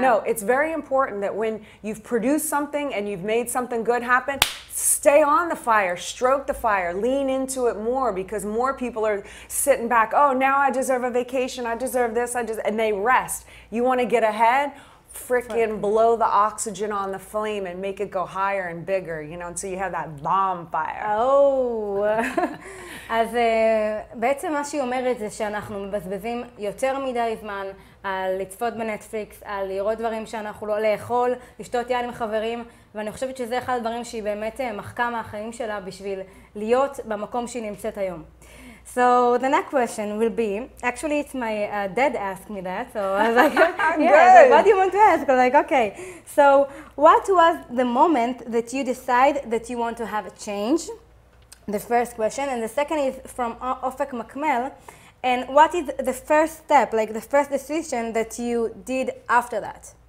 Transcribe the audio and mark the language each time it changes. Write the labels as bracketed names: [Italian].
[English] No, it's very important that when you've produced something and you've made something good happen, stay on the fire, stroke the fire, lean into it more, because more people are sitting back, oh, now I deserve a vacation, I deserve this, and they rest. You want to get ahead? Frickin' blow the oxygen on the flame and make it go higher and bigger, you know, until you have that bonfire. Oh. [Hebrew] אז בעצם מה שהיא אומרת זה שאנחנו מבזבזים יותר מדי זמן על לצפות בנטפליקס, על לראות דברים שאנחנו לא לאכול, לשתות יין עם חברים, ואני חושבת שזה אחד הדברים שהיא באמת מחקה מהחיים שלה בשביל להיות במקום שהיא נמצאת היום. [English] So the next question will be, actually it's my dad asked me that, so I was like, yeah, so what do you want to ask? I was like, okay. So what was the moment that you decide that you want to have a change? The first question. And the second is from Ofek Makmel. And what is the first step, like the first decision that you did after that?